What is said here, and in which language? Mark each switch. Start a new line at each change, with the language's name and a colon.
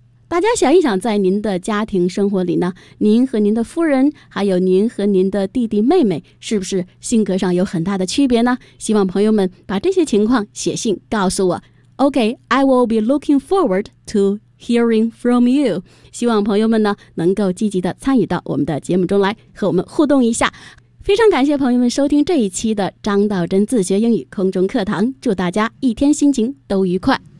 Chinese: 大家想一想，在您的家庭生活里呢，您和您的夫人，还有您和您的弟弟妹妹，是不是性格上有很大的区别呢？希望朋友们把这些情况写信告诉我。
English: Okay, I will be looking forward to hearing from you.
Chinese: 希望朋友们呢，能够积极地参与到我们的节目中来，和我们互动一下。非常感谢朋友们收听这一期的张道真自学英语空中课堂，祝大家一天心情都愉快。